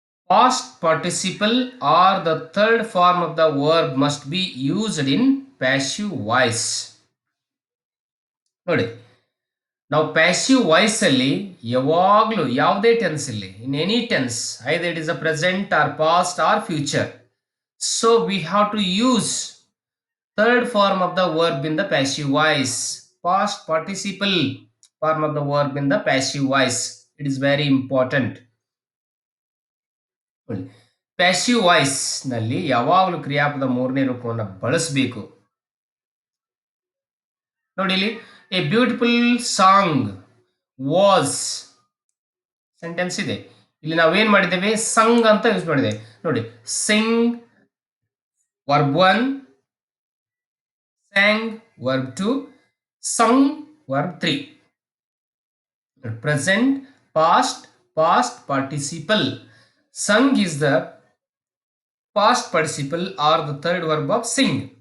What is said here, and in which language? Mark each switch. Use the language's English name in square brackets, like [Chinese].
[English] Past participle or the third form of the verb must be used in passive voice. [Kannada] ನೋಡಿ, ನಾವು passive voice ಅಲ್ಲಿ ಯಾವಾಗಲೂ ಯಾವುದೇ tense ಇಲ್ಲಿ, [English] In any tense, either it is a present or past or future, so we have to use third form of the verb in the passive voice. Past participle form of the verb in the passive voice. It is very important. [Kannada] Passive voice ನಲ್ಲಿ ಯಾವಾಗಲೂ ಕ್ರಿಯಾಪದ ಮೂರನೇ ರೂಪವನ್ನು ಬಳಸಬೇಕು. ನೋಡಿ, ಇಲ್ಲಿ [English] a beautiful song was [Kannada] sentence ಇದೆ. ಇಲ್ಲಿ ನಾವೇನ್ ಮಾಡಿದ್ದೇವೆ, ಸಂಗ್ ಅಂತ ಯೂಸ್ ಮಾಡಿದ್ದೇವೆ. ನೋಡಿ, [English] Sing verb 1, sang verb 2, sung verb 3. Present, past, past participle. Sung is the past participle or the third verb of sing.